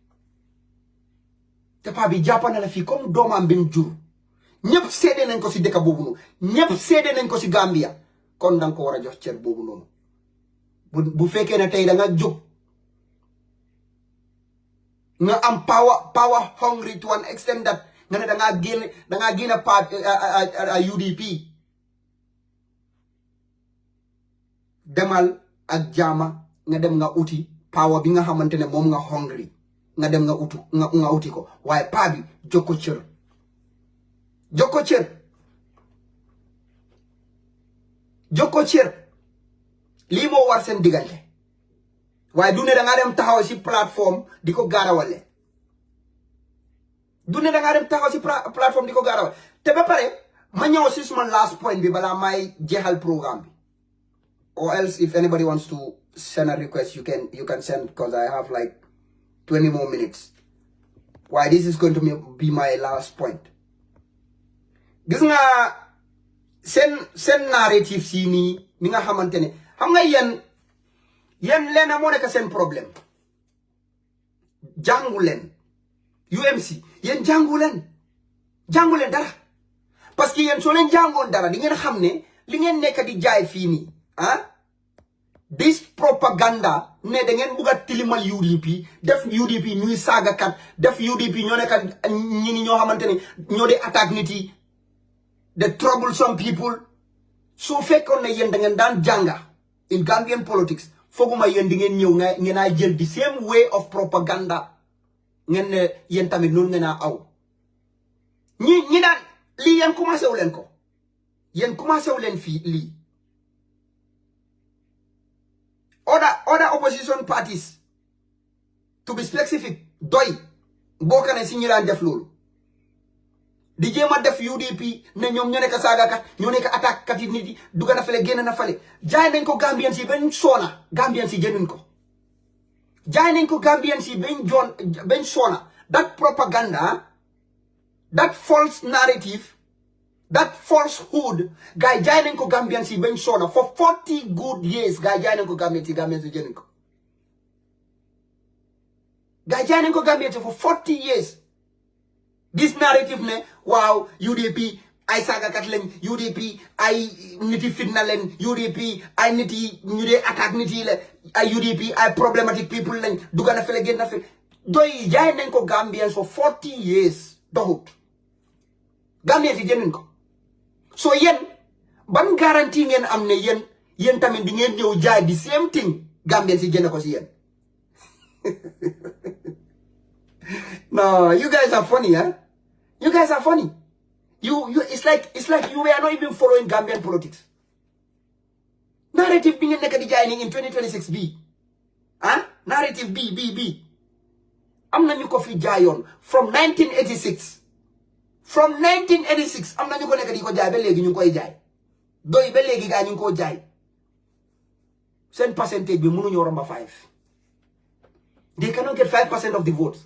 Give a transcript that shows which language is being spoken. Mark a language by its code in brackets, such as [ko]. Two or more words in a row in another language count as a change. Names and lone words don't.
[wo] te paa bi jàpp na la fii comme doomam bi mu jur ñëpp seede nañ ko si dëkk boobu noonu ñëpp seede nañ ko si Gambia kon danga ko war a jox cër boobu noonu bu fekkee ne tey da nga jóg nga am [en] power hungry to an extent that [wo] nga ne da ngaa génn UDP demal ak jaama nga dem nga uti power bi nga xamante ne moom nga hungry nga dem nga uti ko waaye paa bi jox ko cër jox ko cër lii moo war seen diggante waaye du ne da ngaa dem taxaw si plateforme di ko gaarawale du ne da ngaa dem taxaw si plateforme di ko gaarawale te ba pare ma ñëw si suma [en] last point [wo] bi balaa may jeexal programme bi [en] or else if anybody wants to send a request you can send because I have like 20 more minutes why this is going to be my last point [wo] gis nga seen narrative si nii mi nga xamante ne xam nga yéen leen moo nekk seen problème jàngu leen UMC yéen jàngu leen dara [fr] parce que [wo] yéen soo leen jàngoon dara di ngeen xam ne li ngeen nekk di jaay fii nii [en] this propaganda [wo] ne da ngeen bugg a tilimal UDP def UDP ñuy saagakat def UDP ñoo nekk ñi ñoo xamante ne ñoo di attaque nit yi [en] the troublesome people [wo] soo fekkoon ne yéen da ngeen daan jànga [en] in Gambian politics [wo] fooguma yéen di ngeen ñëw ngeen a jël [en] the same way of propaganda [wo] ngeen ne yéen tamit noonu ngeen a aw ñi daan lii yéen commencé wu leen ko yéen commencé wu leen fii lii [en] other opposition parties to be specific [wo] doy bokk na si ñi daan def loolu di jéem a def UDP ne ñoom ñoo nekk saagakat ñoo nekk attaque kat yi nit yi dugg na fale génn na fale jaay nañ ko Gambians yi bañ soona Gambians yi jënduñ ko jaay nañ ko Gambians yi bañ soona [en] that propaganda that false narrative that falsehood [wo] gars yi jaay nañ ko Gambians yi bañ soona [en] for 40 good years [wo] gars yi jaay nañ ko Gambians yi jënduñ ko gars yi jaay nañ ko Gambians yi [en] for 40 years this narrative [wo] ne waaw UDP ay saagakat lañ UDP ay nit yi fitna leen UDP ay nit yi ñu dee attaque nit yi la ay UDP ay [en] problematic people [wo] lañ dugga na fele génn na fele doy jaay nañ ko Gambians [en] for 40 years [wo] doxut Gambians yi jënduñ ko so yéen ban garantie ngeen am ne yéen tamit di ngeen ñëw jaay [en] the same thing [wo] Gambians yi jënd ko si yéen [en] no you guys are funny you guys are funny it's like you were not even following Gambian politics [wo] narrative bi ngeen nekk di jaay ni in 2026 bi narrative bi am nañu ko fi jaayoon [en] from [wo] 1986 am nañu ko nekk di ko jaay ba léegi ñu ngi koy jaay doy ba léegi gaa ñu ngi koo jaay seen percentage bi mënuñoo romba 5 [en] They cannot get 5% of the votes.